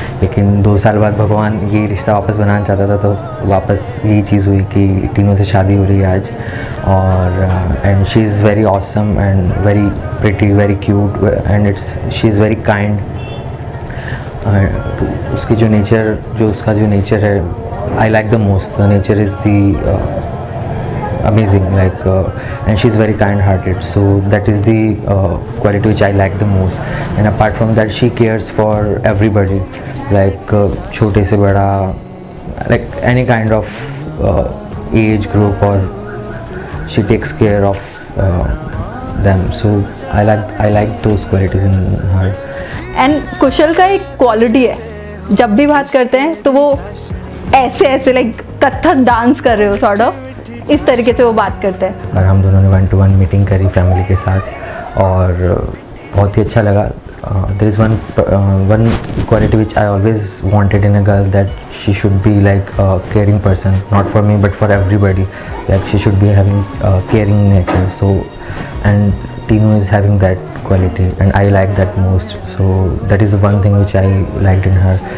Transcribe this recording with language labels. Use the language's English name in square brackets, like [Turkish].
[Hindi] लेकिन 2 साल बाद भगवान ये रिश्ता वापस बनाना चाहता था तो वापस यही चीज़ हुई कि टीनू से शादी हो रही है आज। [English] और and she is very awesome and very pretty, very cute and she is very kind. [Hindi] तो उसकी जो नेचर, उसका जो नेचर है, [English] I like the most. The nature is the amazing, like and she's very kind hearted, so that is the quality which I like the most. And apart from that, she cares for everybody, like [Hindi] छोटे से बड़ा, [English] like any kind of age group, or she takes care of them, so I like those qualities in her. [Hindi] And कुशल का एक quality है, जब भी बात करते हैं तो वो ऐसे लाइक कथक डांस कर रहे हो सॉर्ट ऑफ, इस तरीके से वो बात करते हैं। और हम दोनों ने 1-to-1 मीटिंग करी फैमिली के साथ और बहुत ही अच्छा लगा। [English] There is one quality which I always wanted in a girl, that she should be like a caring person, not for me but for everybody. Like she should be having caring nature, so and Tinu is having that quality and I like that most, so that is the one thing which I liked in her.